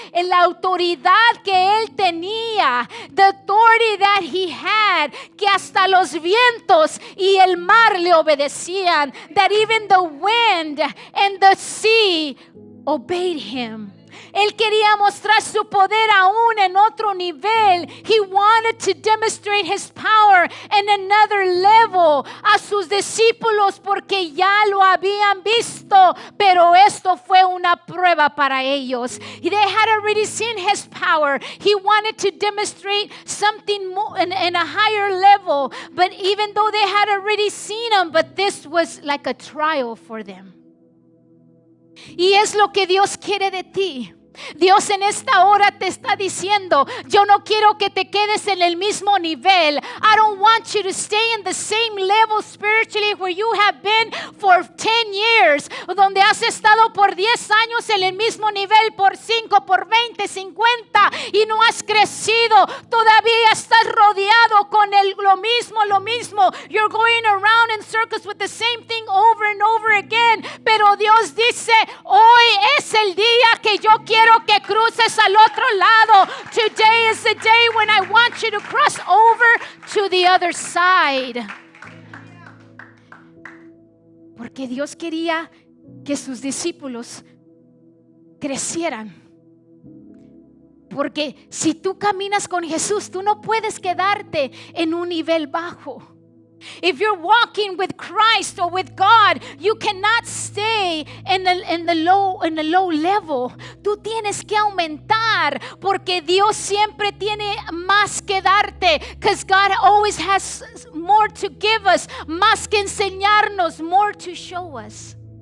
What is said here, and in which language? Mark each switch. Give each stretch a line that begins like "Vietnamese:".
Spanish: En la autoridad que Él tenía,
English: the authority that He had,
Spanish: que hasta los vientos y el mar le obedecían.
English: That even the wind and the sea obeyed Him.
Spanish: Él quería mostrar su poder aún en otro nivel.
English: He wanted to demonstrate His power in another level
Spanish: a sus discípulos, porque ya lo habían visto, pero esto fue una prueba para ellos.
English: They had already seen His power. He wanted to demonstrate something more in a higher level, but even though they had already seen Him, but this was like a trial for them.
Spanish: Y es lo que Dios quiere de ti. Dios en esta hora te está diciendo, yo no quiero que te quedes en el mismo nivel.
English: I don't want you to stay in the same level spiritually where you have been for 10 years,
Spanish: donde has estado por 10 años en el mismo nivel, por 5, por 20, 50, y no has crecido. Todavía estás rodeado con lo mismo.
English: You're going around in circles with the same thing over and over again.
Spanish: Pero Dios dice, hoy es el día que yo quiero que cruces al otro lado.
English: Today is the day when I want you to cross over to the other side.
Spanish: Porque Dios quería que sus discípulos crecieran. Porque si tú caminas con Jesús, tú no puedes quedarte en un nivel bajo.
English: If you're walking with Christ or with God, you cannot stay in the low level.
Spanish: Tú tienes que aumentar porque Dios siempre tiene más que darte.
English: Because God always has more to give us,
Spanish: más que enseñarnos,
English: more to show us.